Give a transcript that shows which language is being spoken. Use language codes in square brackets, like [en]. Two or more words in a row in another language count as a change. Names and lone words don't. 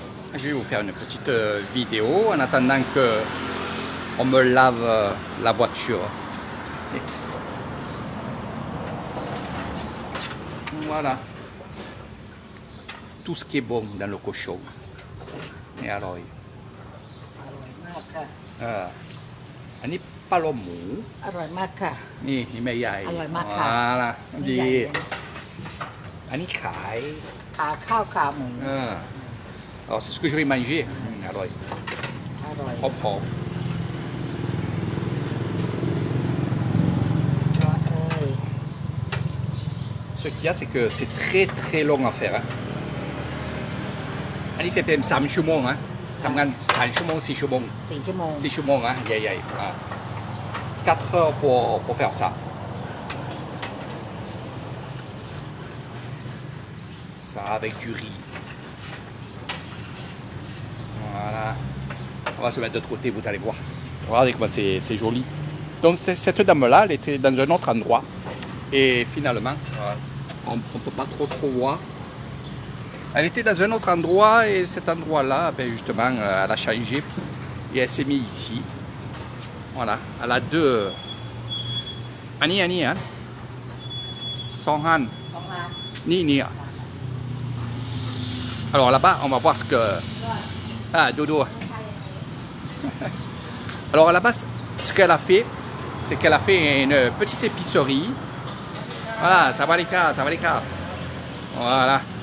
[fr] Je vais vous faire une petite vidéo en attendant que on me lave la voiture. Voilà. Tout ce qui est bon dans le cochon. Et alors, [th] มากค่ะ อันนี้ปลาโลหมู อร่อยมากค่ะ นี่แม่ใหญ่ อร่อยมากค่ะ ล่ะ ไม่ ดี ใหญ่เลย อันนี้ขาย ขาข้าวขาหมู [fr] Alors c'est ce que je vais manger. [th] อร่อย อร่อย หอม ร้อนเลย [fr] Ce qu'il y a, c'est que c'est très long à faire. [th] อันนี้เป็น3 ชั่วโมงนะทำงาน3 ชั่วโมง 4 ชั่วโมง 4 ชั่วโมง [fr] 6 ชั่วโมงhein, ใหญ่ๆ 4 heures pour faire ça. Ça avec du riz. Voilà. On va se mettre de l'autre côté, vous allez voir. Regardez comment c'est joli. Donc cette dame-là, elle était dans un autre endroit. Et finalement, on ne peut pas trop voir. Elle était dans un autre endroit et cet endroit-là, ben justement, elle a changé. Et elle s'est mise ici. Voilà. Elle a deux... Annie, hein? Son Han. [th] สองร้าน [fr] Ni. Alors là-bas, on va voir ce que... Ah, Dodo. Alors là-bas, ce qu'elle a fait, c'est qu'elle a fait une petite épicerie. Voilà, ça va les cas. Voilà.